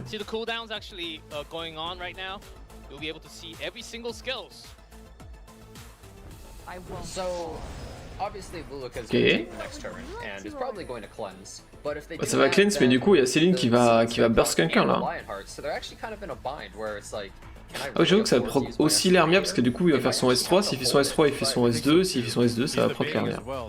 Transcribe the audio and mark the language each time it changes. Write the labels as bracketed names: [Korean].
[English] See the cooldowns actually going on right now. You'll be able to see every single skills. So obviously Luluka's going to take the next turn and is probably going to cleanse. But if they [French] ça va cleanse, mais du coup il y a Céline qui va burst quelqu'un là. [English] So they're actually kind of in a bind where it's like [French] ah oui, j'avoue que ça va proc aussi Lermia parce que du coup il va faire son S3, s'il fait son S3 il fait son S2, s'il fait son S2 ça va proc Lermia.